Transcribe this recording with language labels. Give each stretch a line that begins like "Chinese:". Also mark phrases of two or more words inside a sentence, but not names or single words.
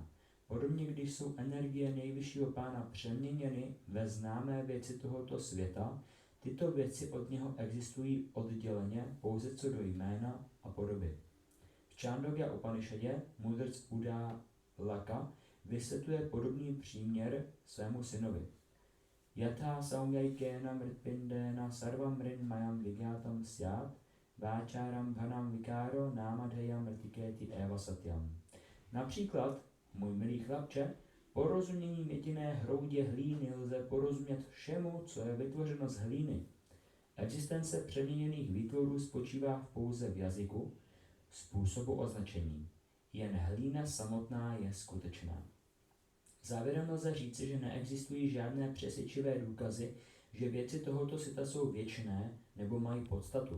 Czech: Podobně, když jsou energie nejvyššího pána přeměněny ve známé věci tohoto světa, tyto věci od něho existují odděleně pouze co do jména a podoby. V Čándogya Upanishadě mudrc Udalaka vysvětluje podobný příměr svému synovi.
Sanskrit: यथा सौम्यैकेन मृत्पिण्डेन सर्वं मृन् मयं विज्ञातं स्यात् वाचारम् भणम् विकारो नामधेयं मृत्तिकेति एव सत्यम्.
Czech: Například, můj milý chlapče, porozuměním jediné hroudě hlíny lze porozumět všemu, co je vytvořeno z hlíny. Existence přeměněných výtvorů spočívá pouze v jazyku, způsobu označení. Jen hlína samotná je skutečná. Závěrem lze říci, že neexistují žádné přesvědčivé důkazy, že věci tohoto světa jsou věčné nebo mají podstatu.